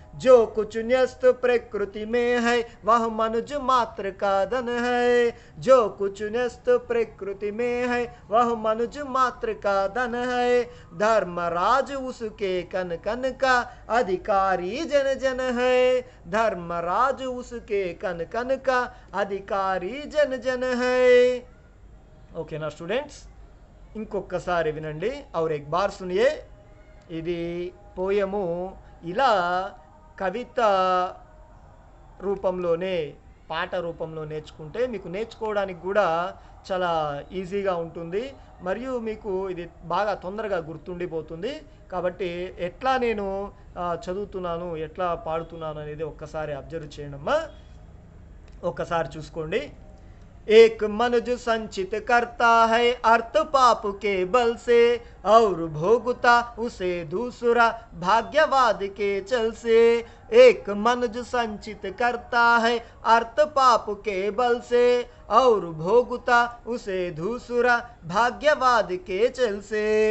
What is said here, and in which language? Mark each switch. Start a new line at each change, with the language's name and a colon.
Hindi: जो कुछ न्यस्त प्रकृति में है वह मनुज मात्र का धन है, जो कुछ न्यस्त प्रकृति में है वह मनुज मात्र का धन है। धर्मराज उसके कन कन का अधिकारी जन जन है, धर्मराज उसके कन कन का अधिकारी जन जन है।
Telugu: ఓకేనా స్టూడెంట్స్, ఇంకొకసారి వినండి
Hindi: और एक बार सुनिए।
Telugu: ఇది పోయము ఇలా కవిత రూపంలోనే పాట రూపంలో నేర్చుకుంటే మీకు నేర్చుకోవడానికి కూడా చాలా ఈజీగా ఉంటుంది, మరియు మీకు ఇది బాగా తొందరగా గుర్తుండిపోతుంది। కాబట్టి ఎట్లా నేను చదువుతున్నాను ఎట్లా పాడుతున్నాను అనేది ఒక్కసారి అబ్జర్వ్ చేయండమ్మా, ఒక్కసారి చూసుకోండి।
Hindi: एक मनुज संचित करता है अर्थ पाप के बल से, और भोगता उसे दूसरा भाग्यवाद के चल से। एक मनुज संचित करता है अर्थ पाप के बल से, और भोगता उसे दूसरा भाग्यवाद के चल से।